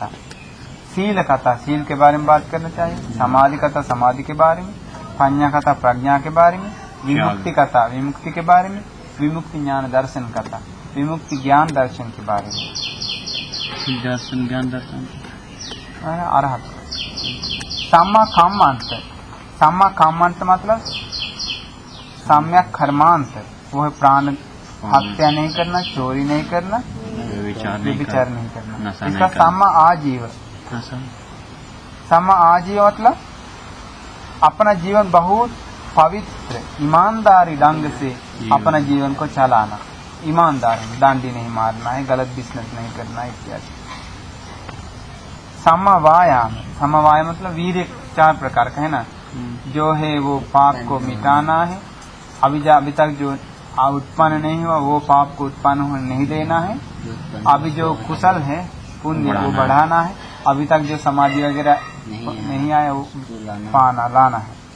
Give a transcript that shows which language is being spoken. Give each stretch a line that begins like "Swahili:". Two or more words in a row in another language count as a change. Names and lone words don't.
Hindi: शील कथा, शील के बारे में बात करना चाहिए। समाधि कथा, समाधि के बारे में। प्रज्ञा कथा, प्रज्ञा के बारे में। विमुक्ति कथा, विमुक्ति के बारे में। विमुक्ति ज्ञान दर्शन कथा, विमुक्ति ज्ञान दर्शन के बारे में। दर्शन ज्ञान दर्शन अरहत।
Pali: सम्मा कामांत, सम्मा कामांत
Hindi: मतलब सम्यक कर्मांत, वो है प्राण हत्या नहीं करना, चोरी नहीं करना, विचार नहीं करना। इसका
Pali: सम्मा आजीव, सम्मा आजीव
Hindi: मतलब अपना जीवन बहुत पवित्र ईमानदारी ढंग से अपना जीवन को चलाना। ईमानदार, डांडी नहीं मारना है, गलत बिजनेस नहीं करना इत्यादि।
Pali: सम्मा वायाम, सम्मा वायाम
Hindi: मतलब वीर्य चार प्रकार का है ना, जो है वो पाप को मिटाना है, अभी तक जो उत्पन्न नहीं हुआ वो पाप को उत्पन्न होने नहीं देना है, अभी जो कुशल है पुण्य वो बढ़ाना है, अभी तक जो समाधि वगैरह नहीं आया वो लाना है।